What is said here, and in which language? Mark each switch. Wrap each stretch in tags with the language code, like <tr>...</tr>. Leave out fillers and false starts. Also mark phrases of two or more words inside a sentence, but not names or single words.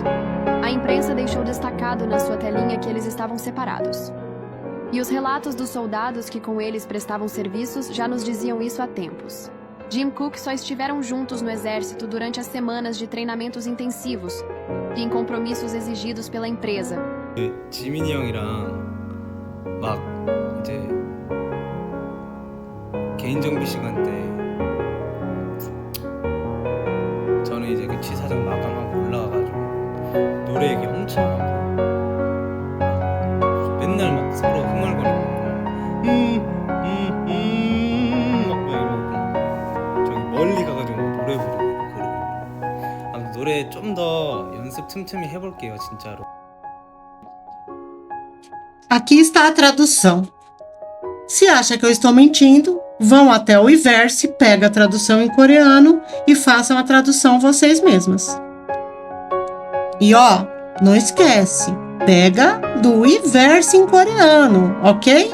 <pt>A imprensa deixou destacado na sua telinha que eles estavam separados. E os relatos dos soldados que com eles prestavam serviços já nos diziam isso há tempos. Jungkook só estiveram juntos no exército durante as semanas de treinamentos intensivos e em compromissos exigidos pela empresa.</pt> <ko>지민이 형이랑 막 이제 개인 정비 시간 때 저는 이제 그 취사장 마감하고 올라가가지고 노래 얘기 엄청 하고 맨날 막 서로 흥얼거리고 막 이러고 저기 멀리 가가지고 노래 부르고 그러고 아무튼 노래 좀 더 연습 틈틈이 해볼게요 진짜로.</ko> <pt>Aqui está a tradução. Se acha que eu estou mentindo, vão até o Iverse, pega a tradução em coreano e façam a tradução vocês mesmas. E ó, não esquece, pega do Iverse em coreano, ok?</pt>